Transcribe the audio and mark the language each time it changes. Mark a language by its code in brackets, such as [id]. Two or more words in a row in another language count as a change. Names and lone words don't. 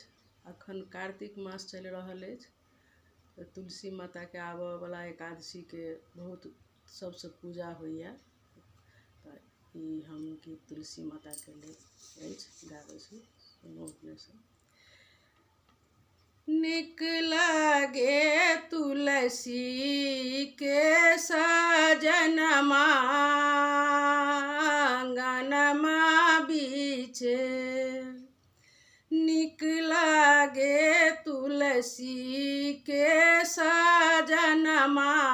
[mai] अखन कार्तिक मास चलि रहल अछि तो तुलसी माता के आबऽ वाला एकादशी के बहुत सबसे पूजा होइया। तो हम गीत तुलसी माता के लेल अछि गाबै छी। निक लागे तुलसी के सजनमा आंगनमा बीचे, निक लागे तुलसी के सजनमा